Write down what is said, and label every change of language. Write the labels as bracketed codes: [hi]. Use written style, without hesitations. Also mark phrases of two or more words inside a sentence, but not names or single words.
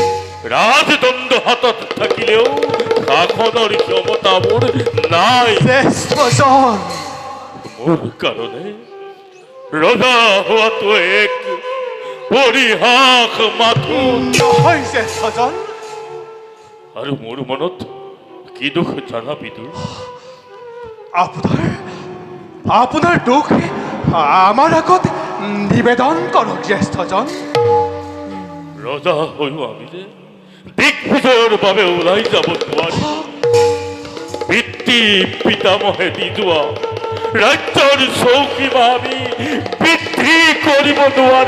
[as] ৰাজদণ্ড হাতত থাকিলেও শাসনৰ ক্ষমতা মোৰ নাই। শ্রেষ্ঠজন, মোৰ কাৰণে ৰজা হোৱাটো এক পৰিহাস মাথো। নহয় শ্রেষ্ঠজন। আৰু মোৰ মনত কি দুখ জানা বিদুৰ? আপনার দুঃখ আমার আগত নিবেদন করক জ্যেষ্ঠজন। ৰজা হৈও আমি যে দিগ্বিজয়ৰ বাবে ওলাই যাব নোৱাৰি। পিতৃ পিতামহে দি যোৱা ৰাজ্যৰ চৌকী বা আমি বৃদ্ধি কৰিব নোৱাৰি